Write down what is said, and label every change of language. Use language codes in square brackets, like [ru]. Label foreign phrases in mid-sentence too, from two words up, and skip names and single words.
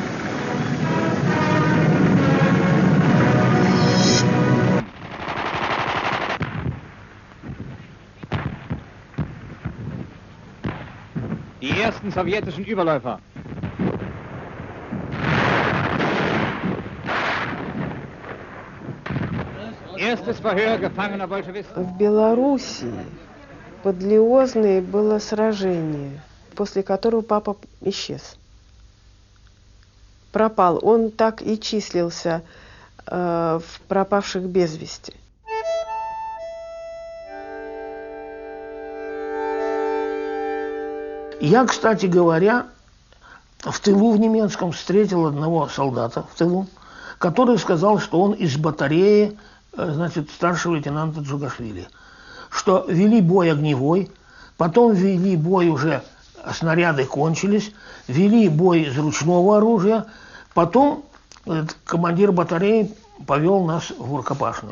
[de] Die ersten sowjetischen Überläufer. Erstes Verhör gefangener Bolschewisten. [ru] В Белоруссии под Лиозной было сражение, после которого папа исчез. Пропал. Он так и числился в пропавших без вести. Я, кстати говоря, в тылу в немецком встретил одного солдата в тылу, который сказал, что он из батареи, значит, старшего лейтенанта Джугашвили, что вели бой огневой, потом вели бой уже, снаряды кончились, вели бой из ручного оружия, потом командир батареи повел нас в рукопашную.